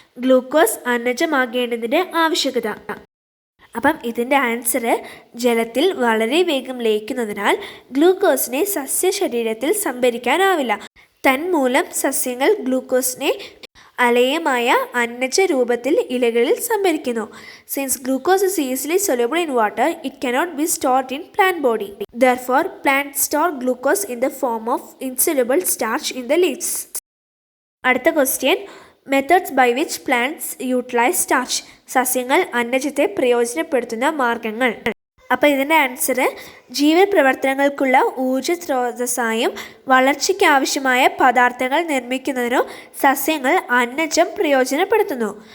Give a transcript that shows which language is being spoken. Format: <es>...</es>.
<ml>Glucose അന്നജമാകേണ്ടതിൻ്റെ ആവശ്യകത. അപ്പം ഇതിൻ്റെ ആൻസർ, ജലത്തിൽ വളരെ വേഗം ലയിക്കുന്നതിനാൽ ഗ്ലൂക്കോസിനെ സസ്യശരീരത്തിൽ സംഭരിക്കാനാവില്ല. തന്മൂലം സസ്യങ്ങൾ ഗ്ലൂക്കോസിനെ അലയമായ അന്നജ രൂപത്തിൽ ഇലകളിൽ സംഭരിക്കുന്നു.</ml> <en>Since glucose is easily soluble in water, it cannot be stored in plant body. Therefore, plants store glucose in the form of insoluble starch in the leaves. അടുത്ത question, methods by which plants utilise starch.</en> <ml>സസ്യങ്ങൾ അന്നജത്തെ പ്രയോജനപ്പെടുത്തുന്ന മാർഗങ്ങൾ. അപ്പോൾ ഇതിൻ്റെ answer, ജീവൻ പ്രവർത്തനങ്ങൾക്കുള്ള ഊർജ്ജ സ്രോതസ്സായും വളർച്ചയ്ക്ക് ആവശ്യമായ പദാർത്ഥങ്ങൾ നിർമ്മിക്കുന്നതിനോ സസ്യങ്ങൾ അന്നജം പ്രയോജനപ്പെടുത്തുന്നു.</ml>